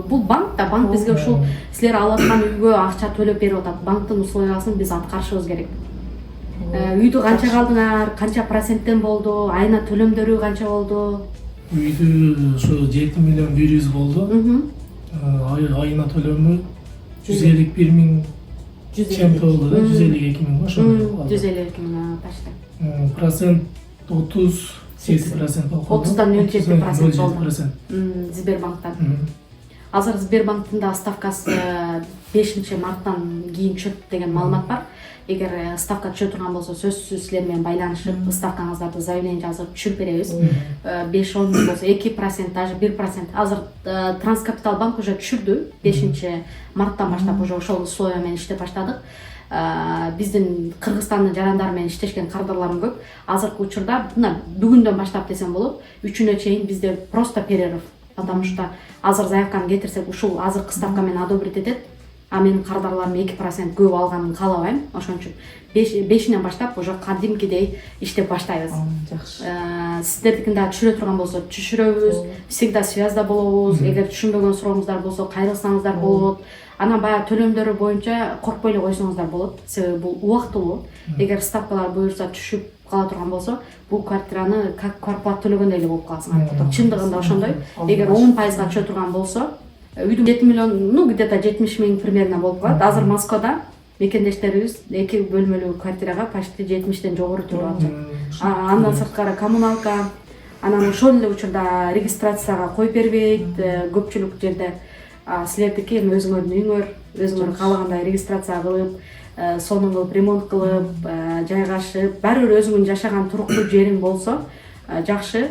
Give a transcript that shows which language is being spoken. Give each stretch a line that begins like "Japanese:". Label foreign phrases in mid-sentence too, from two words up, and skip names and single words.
Kyrgyz: Бул банк да, банк бизге ушул силер алып аткан үйгө акча төлөп берип атат. Банктын условиясын биз аткарышыбыз керек. үйдү канчага алдыңар, канча проценттен болду, айына төлөмдөрү канча болду? Үйдү ошо 7.100.000 болду. Айына төлөмү 151.000 чем-то болду да, 152.000 ошондой болду. 152.000 почти. Процент 38% болду. 30-дан 07% болду. 07%. Сбербанктан. Азыр Сбербанктын да ставкасы 5-марттан кийин чөп деген маалымат бар. Эгер ставка түшө турган болсо, сөзсүз силер менен байланышып, ставкаңыздарды заявление жазып түшүрүп беребиз. 5-10 болсо 2%, даже 1%. Азыр Транскапитал банк уже түшүрдү. 5-марттан баштап уже ошол условия менен иштеп баштадык. Биздин Кыргызстандын жарандары менен иштешкен кардарларым көп. Азыркы учурда мына бүгүндөн баштап десем болот, 3-үнө чейин бизде
Russian: просто перерыв. Потому что
Kyrgyz: азыр заявканы кетирсек, ушул азыркы ставка менен одобрить этет. А менин кардарларым 2% көп алганын каалабайм. Ошон үчүн 5-нен баштап уже кадимкидей иштеп баштайбыз. Жакшы. Сиздердикин да түшүрө турган болсо түшүрөбүз.
Russian: Всегда связьда
Kyrgyz: болобуз. Эгер түшүнбөгөн сурооңуздар болсо кайрылсаңыздар болот. Анан баягы төлөмдөрү боюнча коркпой эле койсоңуздар болот. Себеби бул убактылуу. Эгер ставкалар буюрса түшүп кала турган болсо, бул квартираны
Russian: как квартплата
Kyrgyz: төлөгөндөй эле болуп каласыңар. Чындыгында ошондой. Эгер 10%га түшө турган болсо, үйдүн 7 миллион,
Russian: ну где-то 70.000 примерно
Kyrgyz: болуп калат. Азыр Москвада мекендештерибиз 2 бөлмөлүү квартирага почти 70-тен жогору төлөп атышат. Андан сырткары коммуналка, анан ошол эле учурда регистрацияга коюп бербейт. Көпчүлүк жерде силердики эми өзүңөрдүн үйүңөр, өзүңөр каалагандай регистрация кылып, сонун кылып, ремонт кылып, жайгашып, баары бир өзүңүн жашаган туруктуу жериң болсо, жакшы.